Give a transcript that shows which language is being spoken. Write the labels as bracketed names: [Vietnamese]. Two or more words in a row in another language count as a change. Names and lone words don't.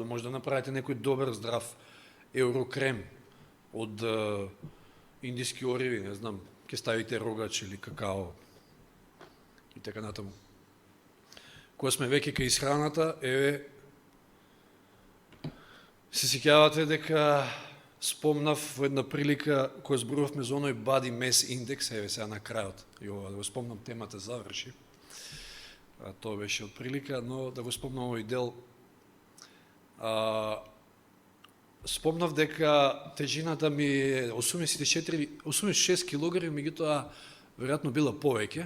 [Macedonian] Може да направите некој добар, здрав еврокрем од индиски ориви, не знам, ќе ставите рогач или какао и така натаму. Кога сме веќе кај исхраната, се сеќавате дека спомнав во една прилика која зборувавме за оној [English] body mass index, [Macedonian] сега на крајот, и ова да го спомнам, темата заврши. Тоа беше од прилика, но да го спомнам овој дел. Спомнав дека тежината ми е 86 килограми, меѓутоа веројатно била повеќе.